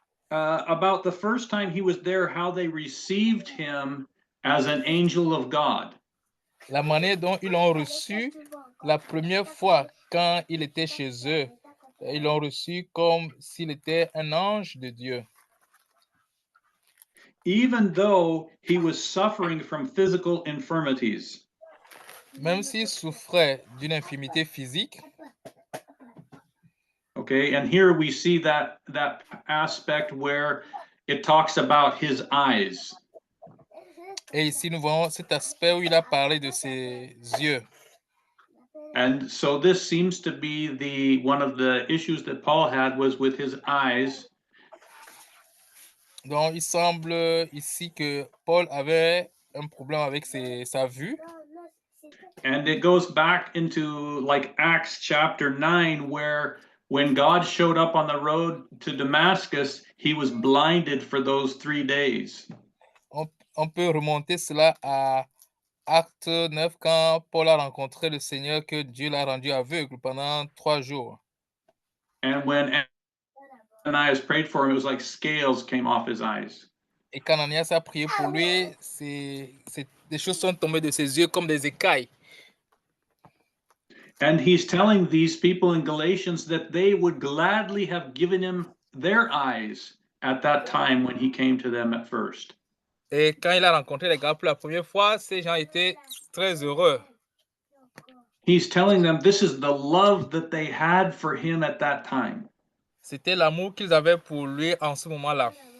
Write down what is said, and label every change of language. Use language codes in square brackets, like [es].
[en] about the first time he was there, how they received him as an angel of God. [fr] la manière dont ils l'ont reçu la première fois quand il était chez eux. Ils l'ont reçu comme s'il était un ange de Dieu. [en] Even though he was suffering from physical infirmities. [fr] Même s'il souffrait d'une infirmité physique. [en] Okay, and here we see that aspect where it talks about his eyes. [fr] Et ici, nous voyons cet aspect où il a parlé de ses yeux. [en] And so this seems to be one of the issues that Paul had was with his eyes. [fr] Donc, il semble ici que Paul avait un problème avec sa vue. [en] And it goes back into like Acts chapter 9, where when God showed up on the road to Damascus, he was blinded for those 3 days. [fr] On peut remonter cela à Acte 9, quand Paul a rencontré le Seigneur, que Dieu l'a rendu aveugle pendant 3 jours. [en] And when Ananias prayed for him, it was like scales came off his eyes. [fr] Et quand Ananias a prié pour lui, des choses sont tombées de ses yeux comme des écailles. [en] And he's telling these people in Galatians that they would gladly have given him their eyes at that time when he came to them at first. [fr] Et quand il a rencontré les gars pour la première fois, ces gens étaient très heureux. [en] He's telling them this is the love that they had for him at that time. [fr] C'était l'amour qu'ils avaient pour lui en ce moment-là.